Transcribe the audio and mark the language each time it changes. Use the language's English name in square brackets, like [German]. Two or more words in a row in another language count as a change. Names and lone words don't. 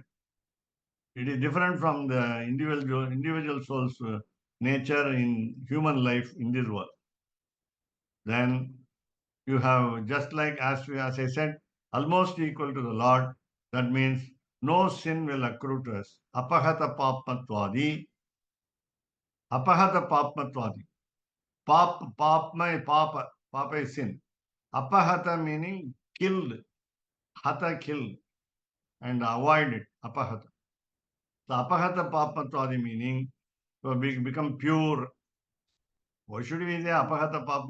[English] It is different from the individual soul's nature in human life in this world. Then you have, just like as I said, almost equal to the Lord. That means no sin will accrue to us. [Sanskrit] Apahata papmatvadi. Apahata papmatvadi. [English] Papa is sin. Apahata meaning killed. Hata killed. And avoided. Apahata. So [Sanskrit] apahata papmatvadi [English] meaning to become pure. Why should we say [Sanskrit] apahata papma?